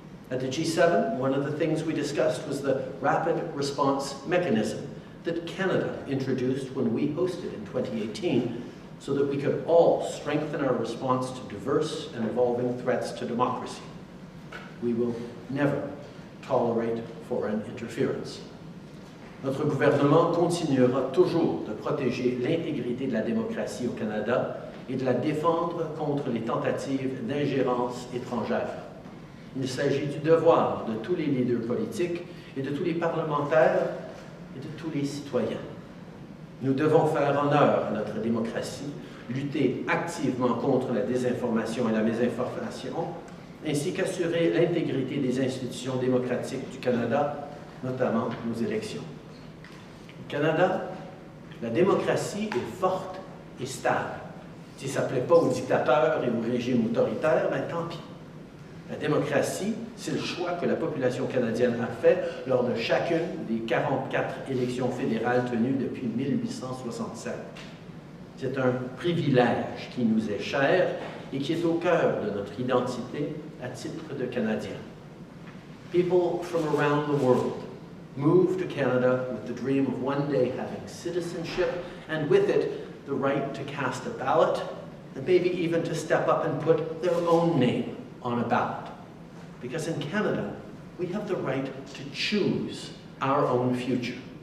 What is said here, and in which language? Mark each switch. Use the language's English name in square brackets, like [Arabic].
[English] At the G7, one of the things we discussed was the rapid response mechanism that Canada introduced when we hosted in 2018 so that we could all strengthen our response to diverse and evolving threats to democracy. We will never tolerate foreign interference. [French] Notre gouvernement continuera toujours de protéger l'intégrité de la démocratie au Canada et de la défendre contre les tentatives d'ingérence étrangère. Il s'agit du devoir de tous les leaders politiques et de tous les parlementaires et de tous les citoyens. Nous devons faire honneur à notre démocratie, lutter activement contre la désinformation et la mésinformation, ainsi qu'assurer l'intégrité des institutions démocratiques du Canada, notamment nos élections. Au Canada, la démocratie est forte et stable. Si ça ne plaît pas aux dictateurs et aux régimes autoritaires, ben tant pis. La démocratie, c'est le choix que la population canadienne a fait lors de chacune des 44 élections fédérales tenues depuis 1867. C'est un privilège qui nous est cher et qui est au cœur de notre identité à titre de Canadien. [English] People from around the world move to Canada with the dream of one day having citizenship and with it the right to cast a ballot and maybe even to step up and put their own name on a ballot. Because in Canada, we have the right to choose our own future.